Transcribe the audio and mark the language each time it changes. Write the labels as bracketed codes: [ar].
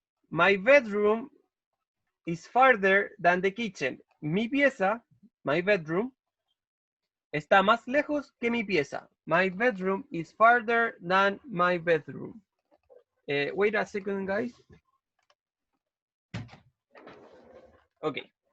[en] My bedroom is farther than the kitchen. [es] Mi pieza, [en] my bedroom, [es] está más lejos que mi pieza. [en] My bedroom is farther than my bedroom. Wait a second, guys. Okay.